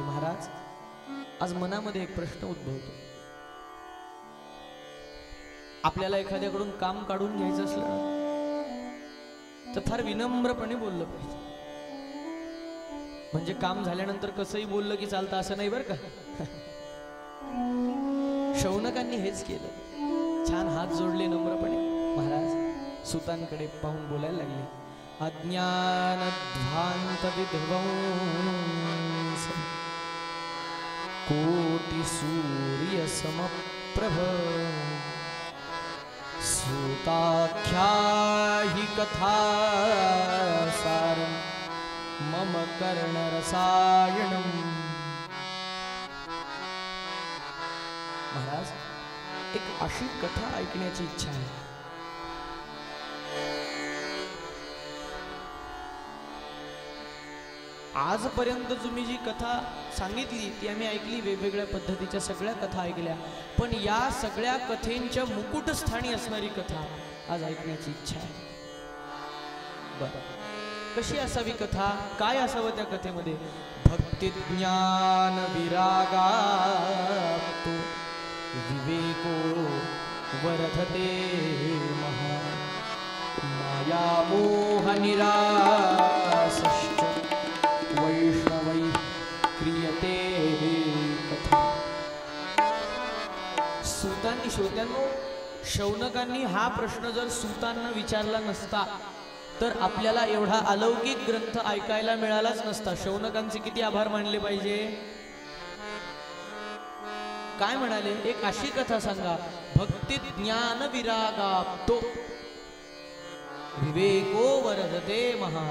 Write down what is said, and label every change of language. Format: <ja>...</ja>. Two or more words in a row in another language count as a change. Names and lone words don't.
<mr>महाराज, आज मनामध्ये एक प्रश्न उद्भवतो. आपल्याला एखाद्याकडून काम काढून घ्यायचं असलं तर फार विनम्रपणे बोललं पाहिजे. म्हणजे काम झाल्यानंतर कसंही बोललं की चालतं असं नाही बरं का. शौनकांनी हेच केलं. छान हात जोडले नम्रपणे. महाराज सुतांकडे पाहून बोलायला लागले.</mr> <sa>अज्ञानध्वांत विध्वंस कोटि सूर्य समप्रभ सूताख्या हि कथा सारं मम कर्णरसायणम्.</sa> <mr>महाराज, एक अशी कथा ऐकण्याची इच्छा आहे. आजपर्यंत तुम्ही जी कथा सांगितली ती आम्ही ऐकली, वेगवेगळ्या पद्धतीच्या सगळ्या कथा ऐकल्या, पण या सगळ्या कथेंच्या मुकुटस्थानी असणारी कथा आज ऐकण्याची इच्छा आहे. बरं, कशी असावी कथा? काय असावं त्या कथेमध्ये?</mr> <sa>भक्ती ज्ञान विरागाप्तो विवेको वर्धते महा माया मोह निरासश्च वैष्णवै क्रियते कथा.</sa> <mr>सूतांनी, श्रोत्यांनो, शौनकांनी हा प्रश्न जर सूतांना विचारला नसता तर आपल्याला एवढा अलौकिक ग्रंथ ऐकायला मिळालाच नसता. शौनकांचे किती आभार मानले पाहिजे. काय म्हणाले? एक अशी कथा सांगा,</mr> <sa>भक्ती ज्ञान विरागाप्तो विवेको वर्धते महान.</sa>